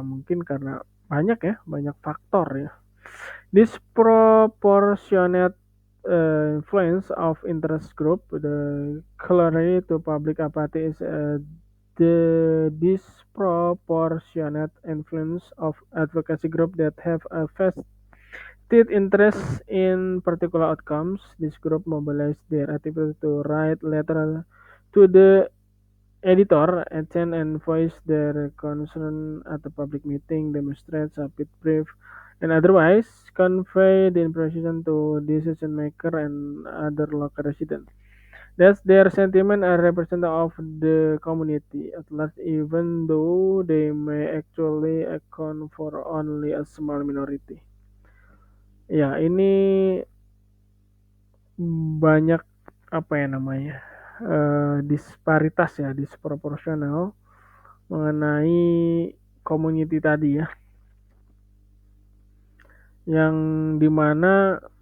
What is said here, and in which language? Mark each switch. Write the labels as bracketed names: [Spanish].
[Indonesian] Mungkin karena banyak faktor ya. [English] Disproportionate influence of interest group, the corollary to public apathy is the disproportionate influence of advocacy group that have a vested interest in particular outcomes. This group mobilize their activities to write letters to the editor, attend and voice their concern at the public meeting, demonstrate, submit brief, and otherwise convey the information to decision maker and other local residents. Thus, their sentiment are representative of the community at large, even though they may actually account for only a small minority. [Indonesian] Ya, ini banyak apa ya namanya, disparitas ya, disproporsional mengenai community tadi ya, yang dimana